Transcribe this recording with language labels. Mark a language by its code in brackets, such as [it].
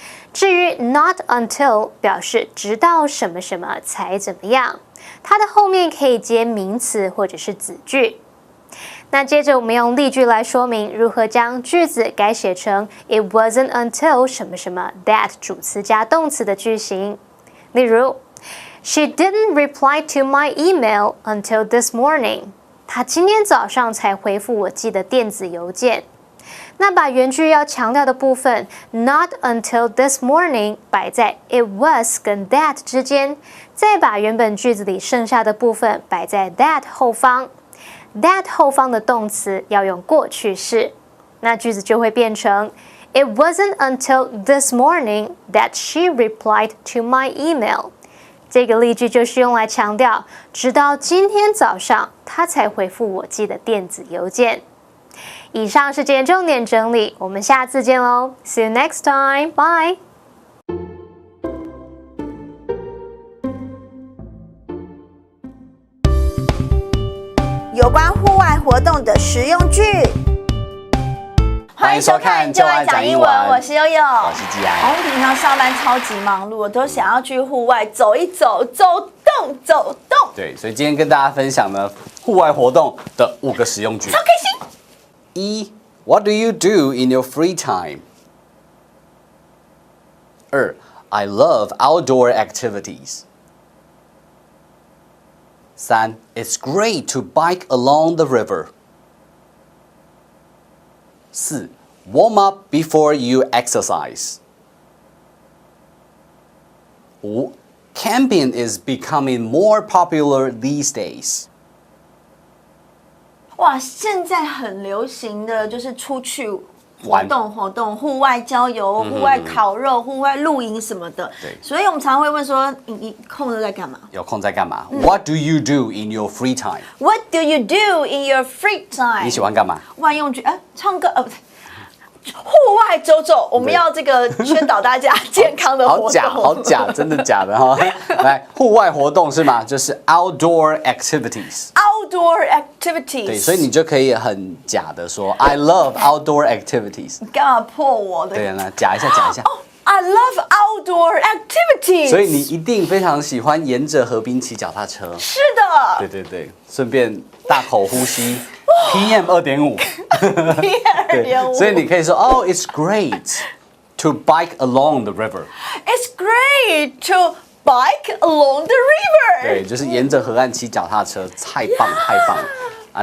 [zh] 至于 [en] not until [zh] 表示直到什么什么才怎么样，它的后面可以接名词或者是子句。那接着我们用例句来说明如何将句子改写成 [en] It wasn't until [zh] 什么什么 that 主词加动词的句型。例如 [en] She didn't reply to my email until this morning。 [zh] 她今天早上才回复我寄的电子邮件。那把原句要强调的部分 [en] not until this morning [zh] 摆在 [en] it was [zh] 跟 that 之间，再把原本句子里剩下的部分摆在 that 后方。 [en] that [zh] 后方的动词要用过去式，那句子就会变成 [en] It wasn't until this morning that she replied to my email。 [zh] 这个例句就是用来强调直到今天早上她才回复我寄的电子邮件。以上是今天重点整理，我们下次见喽 [en] See you next time, bye。 [zh] 有关户外活动的实用句。欢迎收看就爱讲英文我是悠悠，我是季安。我们平常上班超级忙碌，我都想要去户外走一走，走动走动。对，所以今天跟大家分享呢户外活动的5个实用句。超开心。 1. [en] What do you do in your free time? 2. I love outdoor activities. 3. It's great to bike along the river. 4. Warm up before you exercise. 5. Camping is becoming more popular these days. [zh] 哇，现在很流行的就是出去活动，户外郊游、户外烤肉、户外露营什么的。对所以我们常会问说，你空着在干嘛有空在干嘛？ [en] What do you do in your free time？？What do you do in your free time？ [zh] 你喜欢干嘛？万用句唱歌不对。户外走走，我们要这个宣导大家健康的活动。好假，好假，真的假的哈？来，户外活动是吗？就是 [en] outdoor activities。 Outdoor activities。 [zh] 对，所以你就可以很假的说 [en] I love outdoor activities。 [zh] 你干嘛破我的？对，那假一下，假一下。 [en] I love outdoor activities。 [zh] 所以你一定非常喜欢沿着河滨骑脚踏车。是的。对对对，顺便大口呼吸 PM 2.5。 [en] PM 2.5。 [zh] 所以你可以说 [en] Oh, it's great to bike along the river. It's great to bike along the river。 [zh] 对，就是沿着河岸骑脚踏车，太棒太棒了啊！